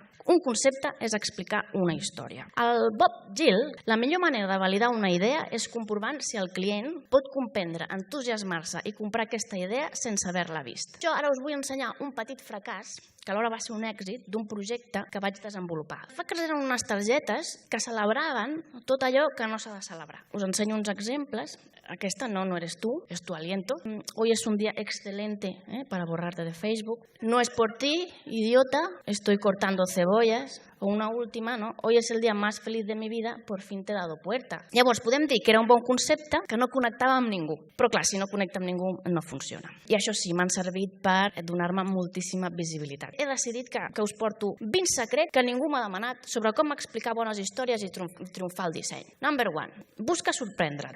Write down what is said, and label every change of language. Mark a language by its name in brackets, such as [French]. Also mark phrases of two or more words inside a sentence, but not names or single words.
[Catalan] Un concepte és explicar una història. El Bob Gill, la millor manera de validar una idea és comprovant si el client pot comprendre, entusiasmar-se i comprar aquesta idea sense haver-la vist. Jo ara us vull ensenyar un petit fracàs que alhora va ser un èxit d'un projecte que vaig desenvolupar. El fracàs eren unes targetes que celebraven tot allò que no s'ha de celebrar. Us ensenyo uns exemples. [Spanish] Aquesta no eres tú, es tu aliento. Hoy es un día excelente para borrarte de Facebook. No es por ti, idiota, estoy cortando cebollas. O una última, no? Hoy es el [Catalan] dia més feliç [Spanish] de mi vida, por fin te he dado puerta. [Catalan] Llavors, podem dir que era un bon concepte que no connectava amb ningú. Però clar, si no connecta amb ningú, no funciona. I això sí, m'han servit per donar-me moltíssima visibilitat. He decidit que us porto 20 secrets que ningú m'ha demanat sobre com explicar bones històries i triomfar el disseny. Number 1. Busca sorprendre't.